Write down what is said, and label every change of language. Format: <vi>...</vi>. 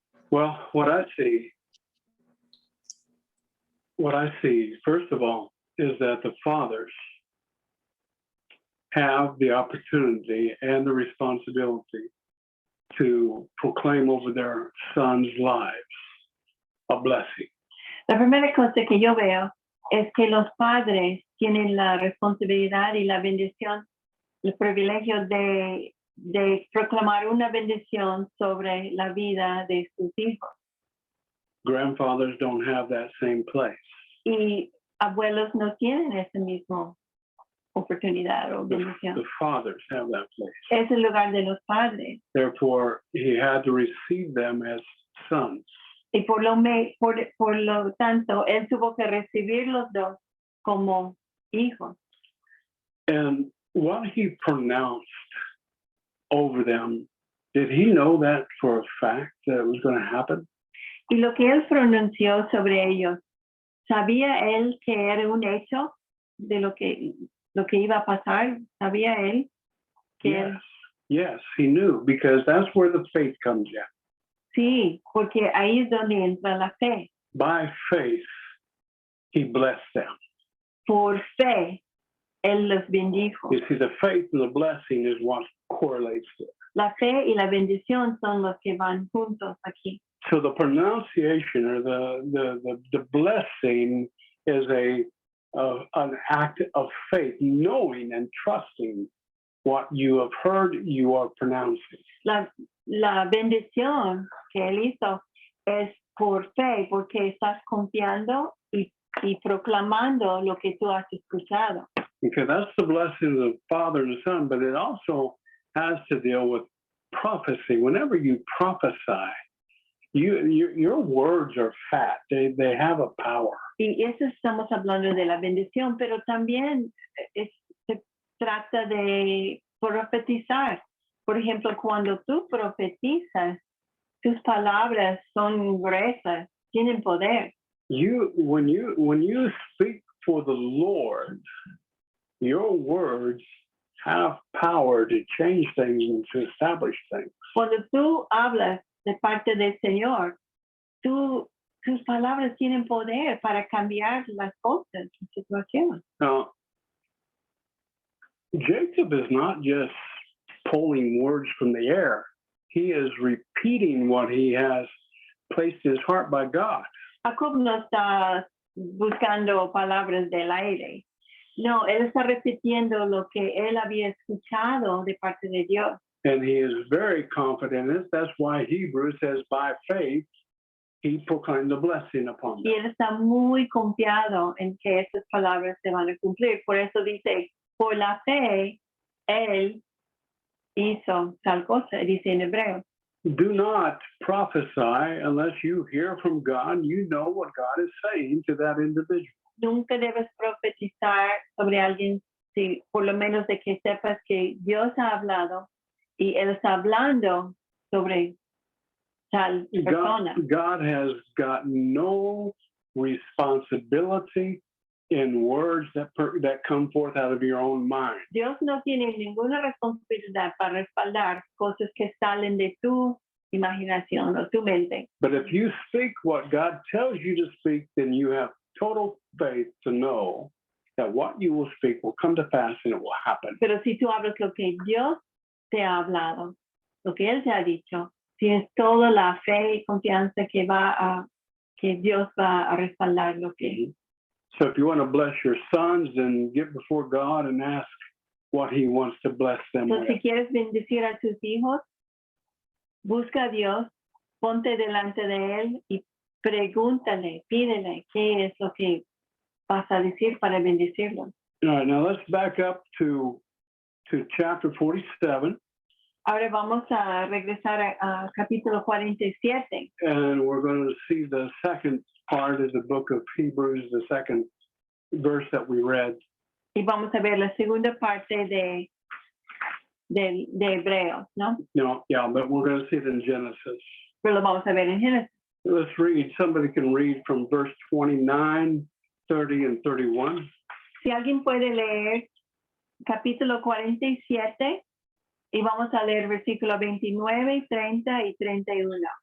<en>Well, what I see, first of all, is that the fathers have the opportunity and the responsibility to proclaim over their sons' lives a blessing.</en> <es>La primera cosa que yo veo es que los padres tienen la responsabilidad y la bendición, el privilegio de proclamar una bendición sobre la vida de sus hijos.</es> <en>Grandfathers don't have that same place.</en> <es>Y abuelos no tienen esa misma oportunidad o bendición.</es> <en>The fathers have that place.</en> <es>Es el lugar de los padres.</es> <en>Therefore, he had to receive them as sons.</en> <es>Y por lo tanto, él tuvo que recibir los dos como hijos.</es> <en>And what he pronounced over them, did he know that for a fact that it was going to happen?</en> <es>Y lo que él pronunció sobre ellos, ¿sabía él que era un hecho de lo que iba a pasar? ¿Sabía él que</es> <en>Yes, he knew, because that's where the faith comes in.</en> <es>Sí, porque ahí es donde entra la fe.</es> <en>By faith, he blessed them.</en> <es>Por fe, él los bendijo.</es> <en>You see, the faith and the blessing is what correlates to it.</en> <es>La fe y la bendición son los que van juntos aquí.</es> <en>So the pronunciation or the blessing is an act of faith, knowing and trusting what you have heard you are pronouncing.</en> <es>La bendición que él hizo es por fe, porque estás confiando y proclamando lo que tú has escuchado.</es> <en>Okay, that's the blessing of the Father and the Son, but it also has to deal with prophecy. Whenever you prophesy, your words are fat. They have a power.</en> <es>Y eso estamos hablando de la bendición, pero también se trata de profetizar. Por ejemplo, cuando tú profetizas, tus palabras son gruesas, tienen poder.</es> <en>When you speak for the Lord, your words have power to change things and to establish things.</en> <es>Cuando tú hablas de parte del Señor, tus palabras tienen poder para cambiar las cosas, la situación.</es> <en>Now, Jacob is not just pulling words from the air. He is repeating what he has placed in his heart by God.</en> <es>Jacob no está buscando palabras del aire. No, él está repitiendo lo que él había escuchado de parte de Dios.</es> <en>And he is very confident in it. That's why Hebrews says, by faith, he proclaimed the blessing upon</en> <es>Y él está muy confiado en que esas palabras se van a cumplir. Por eso dice, por la fe, él hizo tal cosa, dice en Hebreos.</es> <en>Do not prophesy unless you hear from God. You know what God is saying to that individual.</en> <es>Nunca debes profetizar sobre alguien, si por lo menos de que sepas que Dios ha hablado y él está hablando sobre tal persona.</es> <en>God has got no responsibility in words that come forth out of your own mind.</en> <es>Dios no tiene ninguna responsabilidad para respaldar cosas que salen de tu imaginación o tu mente.</es> <en>But if you speak what God tells you to speak, then you have total faith to know that what you will speak will come to pass and it will happen.</en> <es>Pero si tú hablas lo que Dios te ha hablado, lo que Él te ha dicho, tienes toda la fe y confianza que Dios va a respaldar lo que.</es> <en>So if you want to bless your sons, then get before God and ask what He wants to bless them</en> <es>Entonces, si quieres bendecir a tus hijos, busca a Dios, ponte delante de Él y pregúntale, pídele qué es lo que vas a decir para bendecirlo.</es> <en>All right, now let's back up to chapter 47.</en> <es>Ahora vamos a regresar a capítulo 47.</es> <en>And we're going to see the second part of the book of Hebrews, the second verse that we read.</en> <es>Y vamos a ver la segunda parte de Hebreos, ¿no?</es> <en>No, yeah, but we're going to see it in Genesis.</en> <es>Pero lo vamos a ver en Génesis.</es> <en>Let's read. Somebody can read from verse 29, 30, and 31.</en> <es>Si alguien puede leer capítulo 47 y vamos a leer versículo 29, 30 y 31.</es>